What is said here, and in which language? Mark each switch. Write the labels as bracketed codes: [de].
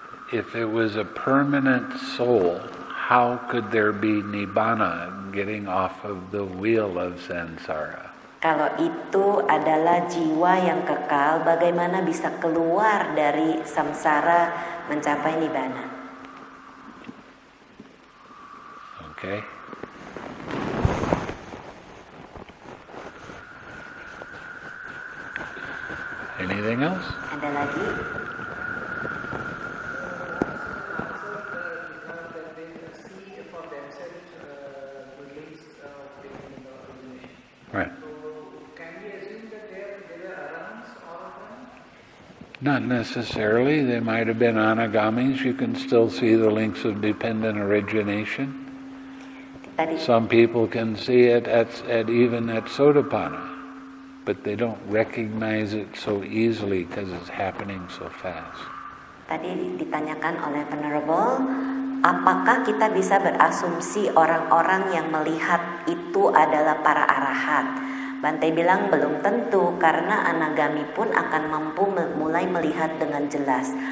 [en] If it was a permanent soul, how could there be nibbana, getting off of the wheel of samsara? [id] Kalau itu adalah jiwa yang kekal, bagaimana bisa keluar dari samsara mencapai nibbana? [en] Okay? Anything else? [id] Ada lagi? [en] Right. Can we assume that there were arahants, all of them? Not necessarily. They might have been anagamis. You can still see the links of dependent origination. Some people can see it even at Sotapanna, but they don't recognize it so easily because it's happening so fast. [id] Tadi ditanyakan oleh penerbal, apakah kita bisa berasumsi orang-orang yang melihat itu adalah para arahat? Bhante bilang belum tentu, karena anagami pun akan mampu mulai melihat dengan jelas.